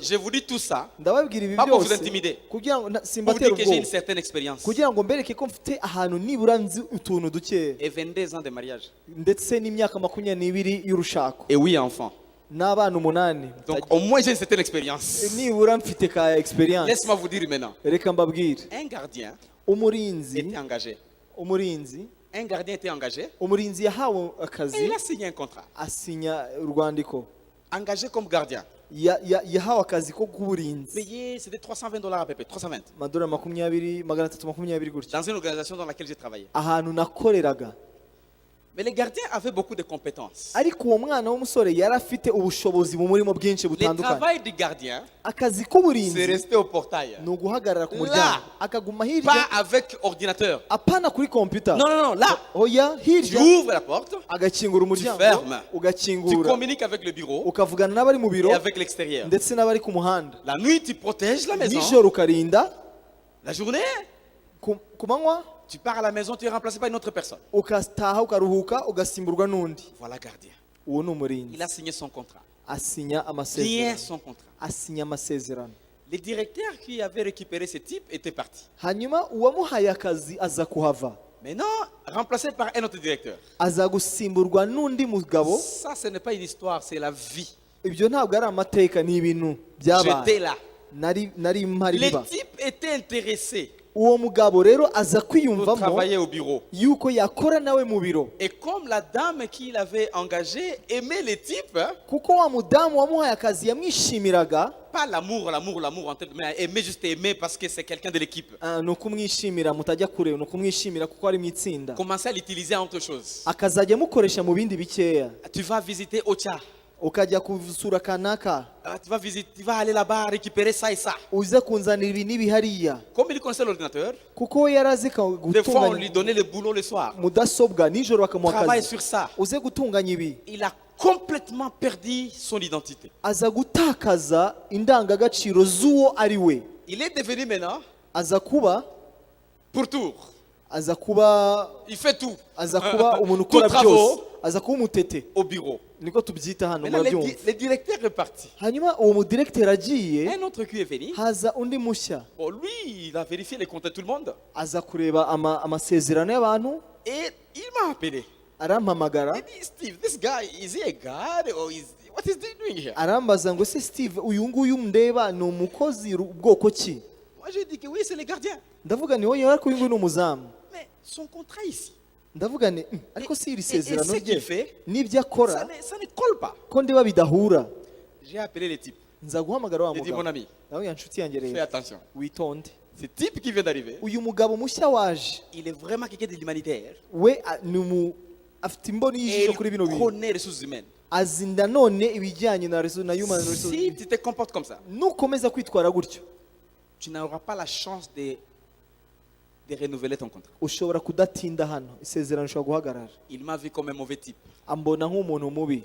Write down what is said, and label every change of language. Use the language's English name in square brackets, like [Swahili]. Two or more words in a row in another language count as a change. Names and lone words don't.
[French] Je vous dis tout ça [Kinyarwanda] Ndababwira ibi [French] Pas pour vous [Kinyarwanda] byose [French] intimider. [Kinyarwanda] kugira ngo [French] pour [Kinyarwanda] simbatera [French] dire que j'ai une [Kinyarwanda] ubwoba, [French] certaine expérience. [Kinyarwanda] kugira ngo mbereke ko mfite ahantu nibura nzi utuntu duke buke [French] et 22 ans de mariage. [Kinyarwanda] ndetse n'imyaka 22 y'urushako [French] Et 8 enfants. [Kinyarwanda] n'abana 8. [French] Donc au moins j'ai une certaine expérience. [Kinyarwanda] nibura mfite ka experience. [French] Laisse-moi vous dire maintenant. [Kinyarwanda] Reka mbabwire [French] Un gardien [Kinyarwanda] umurinzi [French] était engagé. Un gardien était engagé [Kinyarwanda] umurinzi yahawe [French] et [Kinyarwanda] akazi [French] il a signé un contrat. [Kinyarwanda] asinya urwandiko [French] Engagé comme gardien. [Kinyarwanda] yahawe akazi ko kuburinzi [French] Payé, c'était $320 à peu près, 320. [Kinyarwanda] amadolari 320 gutya [French] Dans une organisation dans laquelle j'ai travaillé. [Kinyarwanda] ahantu nakoreraga. [French] Mais les gardiens avaient beaucoup de compétences. [Kinyarwanda] ariko uwo mwana w'umusore yari afite ubushobozi mu murimo bwinshi [French] Le [Kinyarwanda] butandukanye. [French] travail du gardien, [Kinyarwanda] akazi [French] c'est [Kinyarwanda] k'uburinzi [French] rester au portail. [Kinyarwanda] ni uguhagarara ku [French] Là. [Kinyarwanda] muryango akaguma [French] Pas [Kinyarwanda] hirya [French] avec ordinateur. [Kinyarwanda] apana kuri computer. [French] Non, non, non, là, [Kinyarwanda] oya [French] tu [Kinyarwanda] hirya [French] ouvres la porte, [Kinyarwanda] agakingura umuryango [French] fermes. tu [Kinyarwanda] ugakingura [French] communiques avec le bureau [Kinyarwanda] ukavugana n'abari mu biro [French] et avec l'extérieur. [Kinyarwanda] ndetse n'abari ku muhanda. [French] La nuit, tu protèges la maison. [Kinyarwanda] nijoro ukarinda, [French] La journée, [Kinyarwanda] ku manywa [French] tu pars à la maison, tu es remplacé par une autre personne. [Kinyarwanda] ukataha ukaruhuka ugasimburwa n'undi. [French] Voilà gardien. [Kinyarwanda] uwo ni [French] Il [Kinyarwanda] umurinzi [French] a signé son contrat. [Kinyarwanda] asinya [French] Bien [Kinyarwanda] amasezerano [French] son contrat. [Kinyarwanda] asinya amasezerano. [French] Le directeur qui avait récupéré ce type était parti. [Kinyarwanda] hanyuma uwamuhaye akazi aza kuhava, [French] Maintenant, remplacé par un autre directeur. [Kinyarwanda] aza gusimburwa n'undi mugabo. [French] Ça, ce n'est pas une histoire, c'est la vie. [Kinyarwanda] ibyo ntabwo ari amateka, ni ibintu [French] J'étais [Kinyarwanda] byabaye. [French] là. [Kinyarwanda] nari mpari [French] Le [Kinyarwanda] biba. [French] type était intéressé [Kinyarwanda] uwo mugabo rero aza [French] pour [Kinyarwanda] kwiyumvamo [French] travailler au bureau. [Kinyarwanda] yuko yakora nawe mu biro, [French] Et comme la dame qu'il avait engagée aimait le type, hein, [Kinyarwanda] kuko wa mudamu wamuhaye akazi yamwishimiraga. [French] pas l'amour en tête, mais aimer, juste aimer parce que c'est quelqu'un de l'équipe. [Kinyarwanda] ni ukumwishimira, mutajya kure, ni ukumwishimira kuko ari mu itsinda. [French] Commencer à l'utiliser en autre chose. [Kinyarwanda] akazajya amukoresha mu bindi bikeya. [French] Tu vas visiter Ocha. [Kinyarwanda] ukajya kusura kanaka, [French] Tu vas aller là-bas récupérer ça et ça. [Kinyarwanda] uze kunzanira ibi n'ibi hariya. [French] Comme il connaissait l'ordinateur, [Kinyarwanda] kuko we yari azi [French] des fois on lui [Kinyarwanda] gutunganya [French] donnait le boulot le soir. [Kinyarwanda] mudasobwa, nijoro bakamuha [French] Travaille [Kinyarwanda] akazi, [French] sur ça. [Kinyarwanda] uze gutunganya ibi. [French] Il a complètement perdu son identité. [Kinyarwanda] aza gutakaza indangagaciro z'uwo ari we. [French] Il est devenu maintenant [Kinyarwanda] aza kuba [French] pour tour. [Kinyarwanda] aza kuba [French] Il fait tout. [Kinyarwanda] aza kuba umuntu [French] Tout [Kinyarwanda] ukora [French] travaux [Kinyarwanda] byose, aza kuba umutete, [French] au bureau. [Kinyarwanda] niko tubyita hano [French] Maintenant, [Kinyarwanda] murabyumva. [French] le directeur est parti. [Kinyarwanda] hanyuma uwo mudiregiteri agiye, [French] Un autre qui est venu. [Kinyarwanda] haza undi mushya, [French] Bon, lui, il a vérifié les comptes de tout le monde. [Kinyarwanda] aza kureba amasezerano y'abantu, [French] Et il m'a appelé. [Kinyarwanda] arampamagara, [French] Il dit, [English] Steve, this guy, is he a god or what is he doing here? [Kinyarwanda] arambaza ngo se Steve, uyu nguyu ndeba ni umukozi bwoko ki? [French] Moi, j'ai dit que oui, c'est le gardien. [Kinyarwanda] ndavuga ni wowe, ariko uyu nguyu ni umuzamu. [French] Mais son contrat ici, [Kinyarwanda] ndavuga ni ariko si iri [French] et [Kinyarwanda] sezerano [French] ce qu'il [Kinyarwanda] rye [French] fait, [Kinyarwanda] n'ibyo akora [French] ça ne colle pas. [Kinyarwanda] ko ndeba bidahura. [French] J'ai appelé le type. [Kinyarwanda] nza guhamagara wa [French] J'ai dit, mon [Kinyarwanda] mugabo, [French] ami, [Kinyarwanda] nawe ya nshuti yanjye [French] fais [Kinyarwanda] rero [French] attention. [Kinyarwanda] witonde, [French] Ce type qui vient d'arriver, [Kinyarwanda] uyu mugabo mushya waje [French] il est vraiment quelqu'un de l'humanitaire. [Kinyarwanda] we afite imboni [French] Et [Kinyarwanda] y'ijisho kuri bino [French] il [Kinyarwanda] bintu, [French] connaît les ressources humaines. [Kinyarwanda] azi nanone ibijyanye na [English] human resources. [French] Si tu te comportes comme ça, [Kinyarwanda] nukomeza kwitwara gutyo, [French] tu n'auras pas la chance de renouveler ton contrat. [Kinyarwanda] ushobora kudatinda hano, isezerano rishobora guhagarara. [French] Il m'a vu comme un mauvais type. [Kinyarwanda] ambona nk'umuntu mubi.